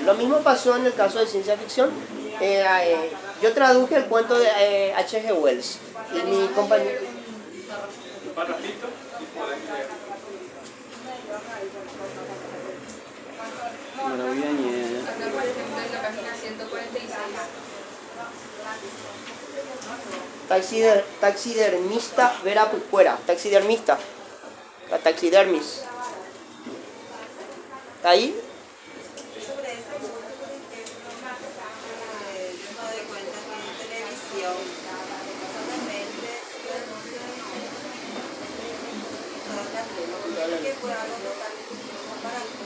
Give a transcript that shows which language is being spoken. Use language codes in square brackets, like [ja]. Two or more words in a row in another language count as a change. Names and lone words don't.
[es] Lo mismo pasó en el caso de ciencia ficción. Yo traduje el cuento de H.G. Wells y mi compañero... Parrafito y podemos leer. Acá, por ejemplo, en la página 146. Taxidermista Vera Pucuera. Taxidermista. La taxidermis. ¿Está ahí? Sobre esa foto, por ejemplo, yo me doy cuenta que en televisión solamente se pronuncia fue algo totalmente nuevo para mí.